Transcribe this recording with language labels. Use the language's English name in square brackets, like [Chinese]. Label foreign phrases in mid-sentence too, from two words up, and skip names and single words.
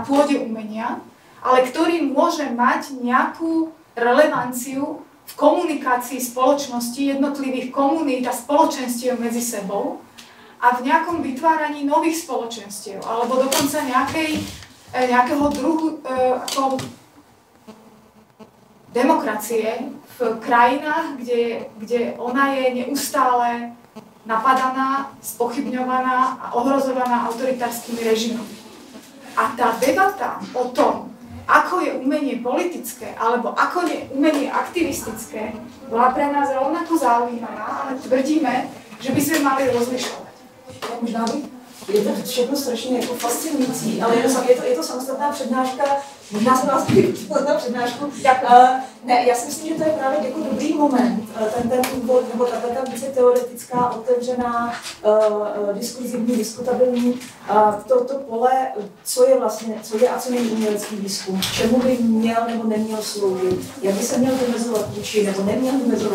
[Slovak] pôde umenia, ale ktorý môže mať nejakú relevanciu v komunikácii spoločnosti, jednotlivých komunít a spoločenstiev medzi sebou a v nejakom vytváraní nových spoločenstiev, alebo dokonca nejakého druhu demokracie v krajinách, kde ona je neustále napadaná, spochybňovaná a ohrozovaná autoritárskymi režimami. A tá debata o tom, ako je umenie politické, alebo ako je umenie aktivistické, bola pre nás rovnako zaujímavá, ale tvrdíme, že by sme mali rozlišovať. [Czech] Možná je to všechno strašně jako fascinující, ale je to samostatná přednáška. Možná jsem vás chtěla na přednášku. Ne, já si myslím, že to je právě jako dobrý moment, ten úvod, nebo ta více teoretická, otevřená, diskurzivní, diskutabilní, to pole, co je a co není umělecký výzkum, čemu by měl nebo neměl sloužit, jak by se měl vymezovat vůči, nebo neměl vymezovat.